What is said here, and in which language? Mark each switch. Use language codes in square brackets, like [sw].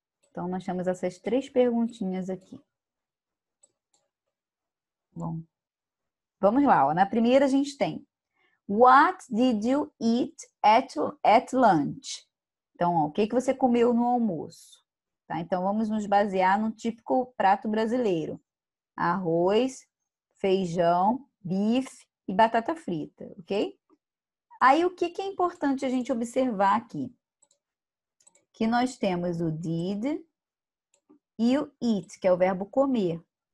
[pt] Então, nós temos essas 3 perguntinhas aqui. Bom, vamos lá. Ó. Na primeira, a gente tem [en] What did you eat at lunch? [pt] Então, ó, o que você comeu no almoço? Tá? Então, vamos nos basear no típico prato brasileiro. Arroz, feijão, bife e batata frita, ok? Aí, o que é importante a gente observar aqui? Que nós temos o did e o eat, que é o verbo comer.